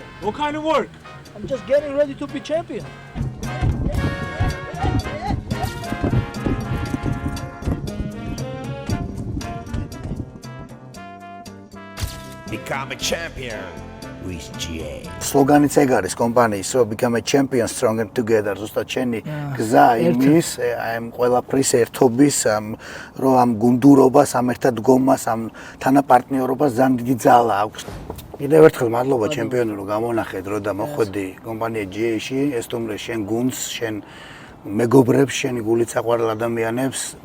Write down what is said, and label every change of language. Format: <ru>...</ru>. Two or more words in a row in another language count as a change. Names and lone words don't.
<en>What kind of work? I'm just getting ready to be champion. Become a champion with GA.</en> <ka>სლოგანიც ეგ არის კომპანიის, რომ</ka> <en>become a champion stronger together.</en> <ka>ზუსტად შენი გზა იმის, აი ამ ყველაფრის ერთობის, რომ ამ გუნდურობას, ამ ერთად დგომას, ამ თანაპარტნიორობას ძალიან დიდი ძალა აქვს. კიდევ ერთხელ მადლობა ჩემპიონი რომ გამონახეთ, რომ და მოხვედი კომპანია GA-ში, ესტუმრე შენ გუნდს, შენ მეგობრებს, შენი გულით საყვარელ ადამიანებს და</ka>